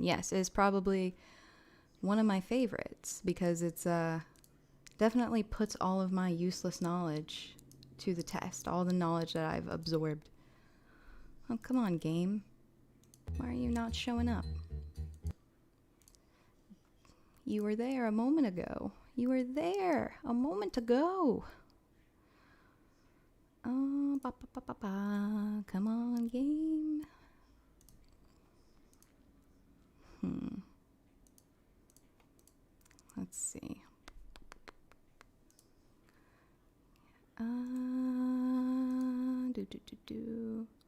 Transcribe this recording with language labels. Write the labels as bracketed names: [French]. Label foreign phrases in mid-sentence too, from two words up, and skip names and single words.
[English] Yes, it is probably one of my favorites because it's definitely puts all of my useless knowledge to the test. All the knowledge that I've absorbed. Oh, come on, game. Why are you not showing up? You were there a moment ago. You were there a moment ago. Oh, ba, ba, ba, ba, ba. Come on, game. Let's see. Do.